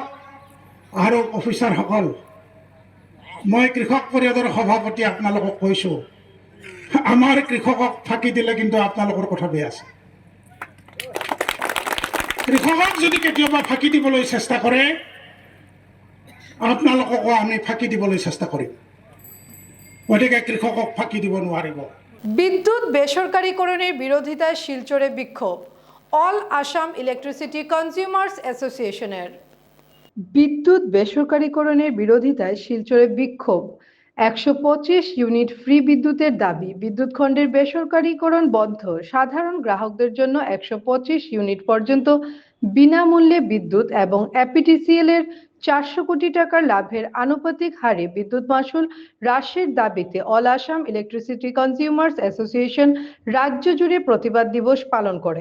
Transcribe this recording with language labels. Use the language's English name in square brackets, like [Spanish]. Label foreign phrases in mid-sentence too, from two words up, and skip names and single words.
[Assamese] আৰু অফিচাৰসকল, মই কৃষক পৰিষদৰ সভাপতি আপোনালোকক কৈছোঁ, আমাৰ কৃষকক ফাঁকি দিলে কিন্তু আপোনালোকৰ কথা বেয়া আছে। কৃষকক যদি কেতিয়াবা ফাঁকি দিবলৈ চেষ্টা কৰে, আপোনালোককো আমি ফাঁকি দিবলৈ চেষ্টা কৰিম। গতিকে কৃষকক ফাঁকি দিব নোৱাৰিব। [Bangla] বিদ্যুৎ বেসরকারীকরণের বিরোধিতায় শিলচরে বিক্ষোভ অল আসাম ইলেকট্রিসিটি কনজিউমার্স অ্যাসোসিয়েশনের। বিদ্যুৎ বেসরকারীকরণের বিরোধিতায় শিলচরে বিক্ষোভ। 125 [English] unit free [Bangla] বিদ্যুতের দাবি। বিদ্যুৎ খণ্ডের বেসরকারীকরণ বন্ধ। সাধারণ গ্রাহকদের জন্য 125 ইউনিট পর্যন্ত বিনামূল্যে বিদ্যুৎ এবং এপিটিসিএল এর 400 কোটি টাকার লাভের আনুপাতিক হারে বিদ্যুৎ মাশুল হ্রাসের দাবিতে অল আসাম ইলেকট্রিসিটি কনজিউমার্স অ্যাসোসিয়েশন রাজ্য জুড়ে প্রতিবাদ দিবস পালন করে।